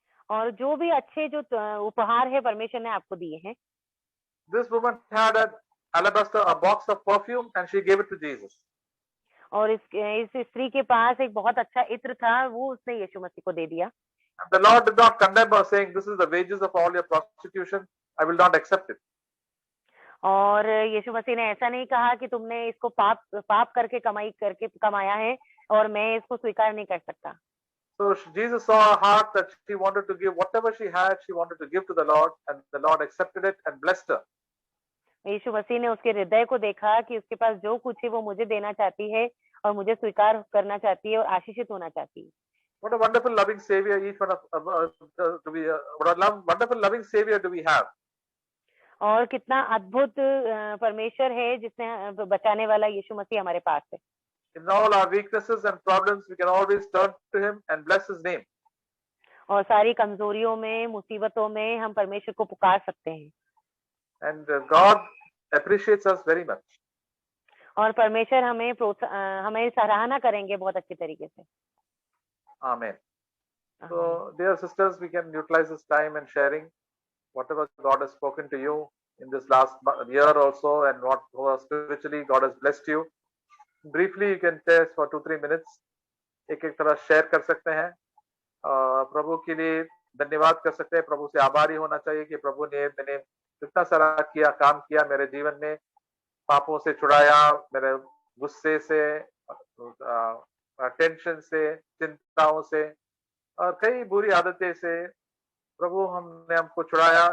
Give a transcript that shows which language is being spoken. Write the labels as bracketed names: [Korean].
[Hindi] और जो भी अच्छे जो उपहार है परमेश्वर ने आपको दिए हैं। [English] This woman had alabaster, a box of perfume, and she gave it to Jesus. [Hindi] और इस स्त्री के पास एक बहुत अच्छा इत्र था, वो उसने यीशु मसीह को दे दिया। [English] And the Lord did not condemn her, saying, "This is the wages of all your prostitution. I will not accept it." [Hindi] और यीशु मसीह ने ऐसा नहीं कहा कि तुमने इसको पाप करके कमाया है और मैं इसको स्वीकार नहीं कर सकता। [English] So Jesus saw her heart that she wanted to give whatever she had, she wanted to give to the Lord, and the Lord accepted it and blessed her. [Hindi] यीशु मसीह ने उसके हृदय को देखा कि उसके पास जो कुछ है वो मुझे देना चाहती है और मुझे स्वीकार करना चाहती है और आशीषित होना चाहती है। [English] What a wonderful loving Savior each one of what a wonderful loving Savior do we have. [Hindi] और कितना अद्भुत परमेश्वर है जिसने बचाने वाला यीशु मसीह हमारे पास है। [English] In all our weaknesses and problems, we can always turn to Him and bless His name. [Hindi] और सारी कमजोरियों में, मुसीबतों में हम परमेश्वर को पुकार सकते हैं। [English] And God appreciates us very much. [Hindi] और परमेश्वर हमें सराहना करेंगे बहुत अच्छी तरीके से। [English] Amen. So, dear sisters, we can utilize this time in sharing whatever God has spoken to you in this last year also, and what spiritually God has blessed you. Briefly, you can test for 2-3 minutes. [Hindi] एक तरह share कर सकते हैं। प्रभु के लिए धन्यवाद कर सकते हैं। प्रभु से आभारी होना चाहिए कि प्रभु ने मैंने इतना सारा काम किया मेरे जीवन में, पापों से छुड़ाया, मेरे गुस्से से, टेंशन से, चिंताओं से और कई बुरी आदतें से प्रभु हमको छुड़ाया।